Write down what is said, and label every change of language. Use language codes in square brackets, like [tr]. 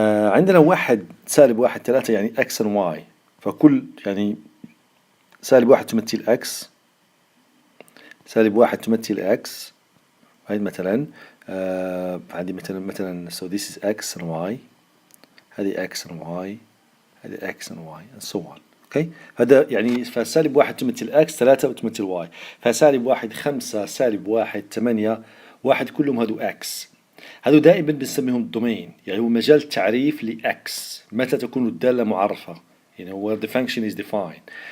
[ar] عندنا واحد سالب 1 3 يعني x و y، فكل يعني سالب 1 تمثل x، سالب 1 تمثل x. هاي مثلا عندي مثلا [en] so this is x and y، [ar] هذه x and y، هذه [en] x and y and so on. [ar] اوكي، هذا يعني فسالب 1 تمثل x، 3 تمثل y، فسالب 1 5 سالب 1 8 1 كلهم هذو x. هذو دائما بنسميهم الدومين، يعني هو مجال تعريف لإكس متى تكون الدالة معرفة، يعني [en] where the function is defined.